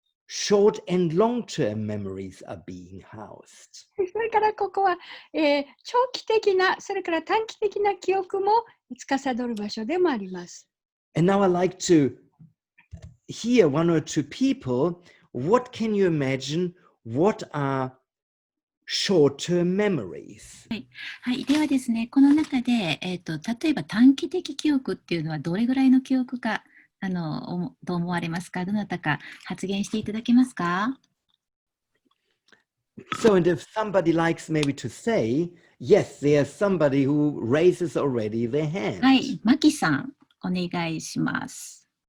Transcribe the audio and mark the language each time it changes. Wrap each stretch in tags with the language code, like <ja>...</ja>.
<en>short and long-term memories are being housed.</en> <ja>それからここは、長期的な、それから短期的な記憶も司る場所でもあります。</ja> <en>And now I'd like to hear one or two people. What can you imagine? What are short-term memories?</en> <ja>はい、ではですね、この中で、例えば短期的記憶っていうのはどれぐらいの記憶か、どう思われますか？どなたか発言していただけますか？</ja> <en>So, and if somebody likes maybe to say, yes, there's somebody who raises already their hand.</en> <ja>はい、マキさん、お願いします。</ja>